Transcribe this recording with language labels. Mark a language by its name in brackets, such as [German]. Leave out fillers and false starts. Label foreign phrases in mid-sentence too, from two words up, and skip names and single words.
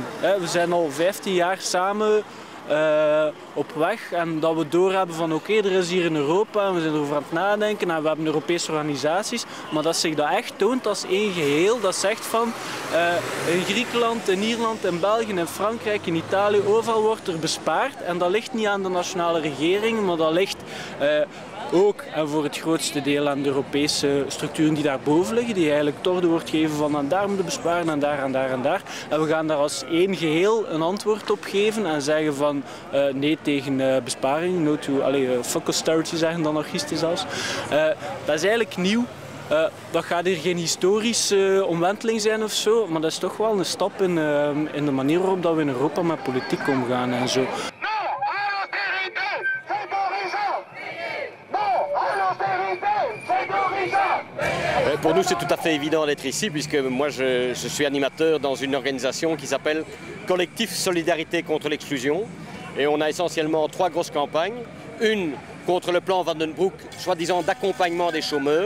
[Dutch] We zijn al 15 jaar samen op weg en dat we doorhebben van oké, er is hier in Europa en we zijn erover aan het nadenken en we hebben Europese organisaties, maar dat zich dat echt toont als één geheel, dat zegt van in Griekenland, in Ierland, in België, in Frankrijk, in Italië, overal wordt er bespaard en dat ligt niet aan de nationale regering, maar dat ligt ook en voor het grootste deel aan de Europese structuren die daarboven liggen, die eigenlijk toch wordt gegeven van en daar moeten besparen en daar en daar en daar. En we gaan daar als één geheel een antwoord op geven en zeggen van nee tegen besparing, [English] no to, fuck austerity [Dutch] zeggen de anarchisten zelfs. Dat is eigenlijk nieuw. Dat gaat hier geen historische omwenteling zijn of zo, maar dat is toch wel een stap in de manier waarop dat we in Europa met politiek omgaan en zo. [French] Pour nous, c'est tout à fait évident d'être ici, puisque moi, je suis animateur dans une organisation qui s'appelle Collectif Solidarité contre l'exclusion. Et on a essentiellement 3 grosses campagnes. Une contre le plan Vandenbroek, soi-disant d'accompagnement des chômeurs.